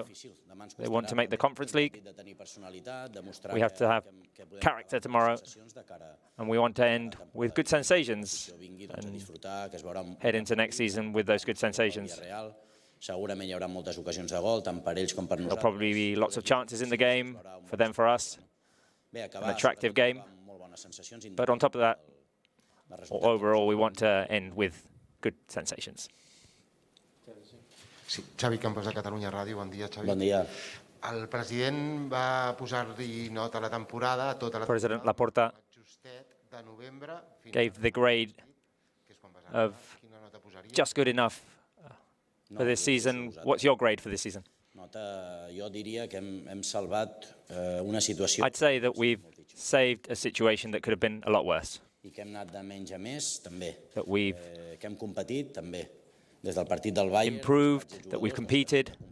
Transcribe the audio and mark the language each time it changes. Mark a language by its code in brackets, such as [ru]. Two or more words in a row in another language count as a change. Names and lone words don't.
[en] They want to make the Conference League. We have to have character tomorrow, and we want to end with good sensations and head into next season with those good sensations. There'll probably be lots of chances in the game for them, for us. An attractive game. But on top of that, overall, we want to end with good sensations. [ca] Sí, Xavi Campos de Catalunya Ràdio. Bon dia, Xavi. Bon dia. El president va posar-li nota a la temporada, a tota la [en] President Laporta [ca] de novembre, [en] gave the grade of just good enough for this season. What's your grade for this season? I'd say that we've saved a situation that could have been a lot worse. That we've improved, that we've competed.